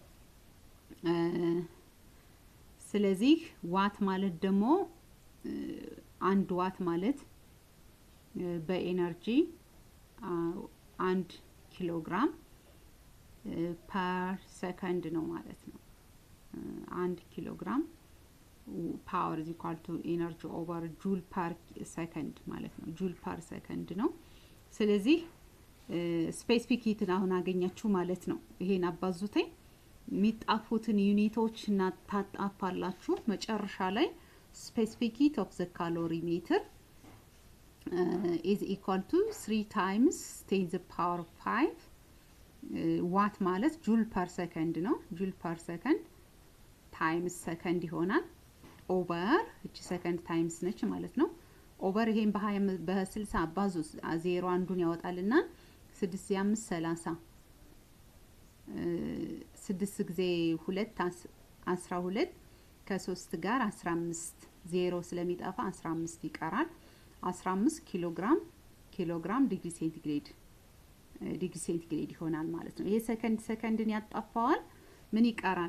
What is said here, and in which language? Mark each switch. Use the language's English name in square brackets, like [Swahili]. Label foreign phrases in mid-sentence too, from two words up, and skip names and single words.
[Amharic] ስለዚህ ዋት ማለት ደግሞ አንድ ዋት ማለት በኤነርጂ 1 [English] kilogram per second [Amharic] ነው ማለት ነው። 1 [English] kilogram power is equal to energy over joule per second [Amharic] ማለት ነው። [English] joule per second [Amharic] ነው። ስለዚህ [English] specific heat [Amharic] አሁን አገኛችሁ ማለት ነው። ይሄን አባዙተኝ የሚጣፉትን ዩኒቶች እና ታጣፋላችሁ መጨረሻ ላይ [English] specific heat of the calorimeter is equal to 3 times 10 the power of 5 watt ማለት joule per second ነው። joule per second times second ይሆናል over እቺ second times [Amharic] ነች ማለት ነው። [English] over [Amharic] ይሄን በ60 አባዙ 0 አንዱን ያወጣልና [English] 6 5 30 [Amharic] 6 ጊዜ 2 12 ከ3 ጋር 15 0 ስለሚጠፋ 15 ይቀራል። 15 ኪሎግራም ዲግሪ ሴንቲግሬድ ይሆናል ማለት ነው። ይሄ ሰከንድን ያጣፋዋል። ምን ይቀራል?